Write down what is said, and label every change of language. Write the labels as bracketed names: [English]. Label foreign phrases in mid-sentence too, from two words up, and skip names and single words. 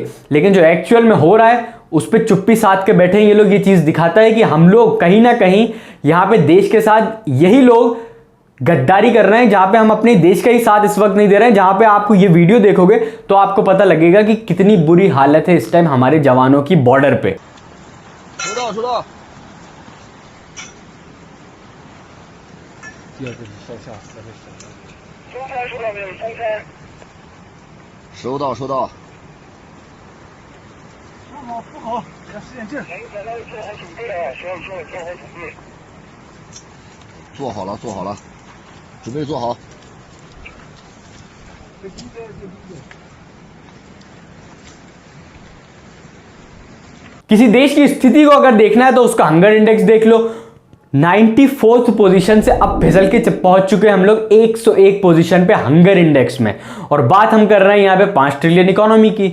[Hindi] लेकिन जो एक्चुअल में हो रहा है उस पर चुप्पी साध के बैठे ये लोग। ये चीज दिखाता है कि हम लोग कहीं ना कहीं यहाँ पे देश के साथ यही लोग गद्दारी कर रहे हैं, जहां पे हम अपने देश का ही साथ इस वक्त नहीं दे रहे हैं। जहां पे आपको ये वीडियो देखोगे तो आपको पता लगेगा कि कितनी बुरी हालत है इस टाइम हमारे जवानों की बॉर्डर पे। [Chinese] 收到，收到。不好，要使点劲。做好了，做好了，准备做好。 [Hindi] किसी देश की स्थिति को अगर देखना है तो उसका [English] hunger index [Hindi] देख लो। 94th पोजीशन से अब फिसल के पहुंच चुके हैं हम लोग 101 पोजीशन पे [English] hunger index [Hindi] में, और बात हम कर रहे हैं यहाँ पे [English] 5 trillion economy [Hindi] की।